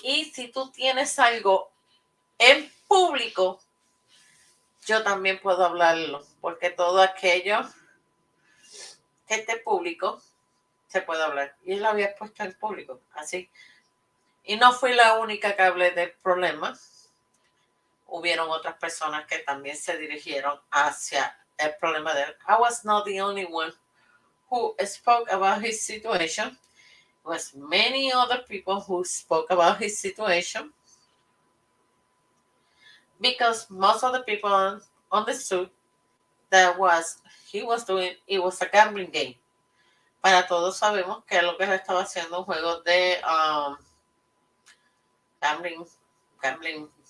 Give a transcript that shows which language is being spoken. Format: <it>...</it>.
<es>Y si tú tienes algo en público, yo también puedo hablarlo, porque todo aquello que esté público se puede hablar. Y él lo había puesto en público, así. Y no fui la única que hablé del problema. Hubieron otras personas que también se dirigieron hacia el problema de él.</es> <en>I was not the only one who spoke about his situation. It was many other people who spoke about his situation. Because most of the people understood that he was doing, it was a gambling game.</en> <es>Para todos sabemos que lo que él estaba haciendo un juego de gambling.</es>